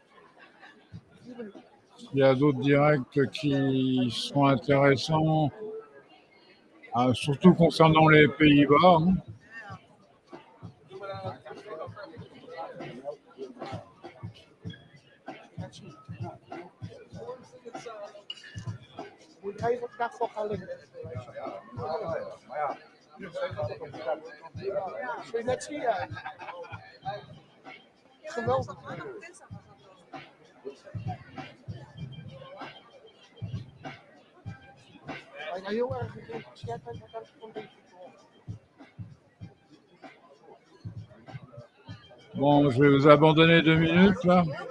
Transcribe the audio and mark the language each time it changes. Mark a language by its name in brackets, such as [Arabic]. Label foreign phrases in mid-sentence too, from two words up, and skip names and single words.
[French] S'il y a d'autres directs qui sont intéressants, surtout concernant les Pays-Bas. Hein. [Dutch] Moet je even op dag voor gaan liggen. Zul je net zien, ja. Geweldig. Als je nou heel erg geïnteresseerd bent, dan kan ik het gewoon beetje [French] Bon, je vais vous abandonner 2 minutes là.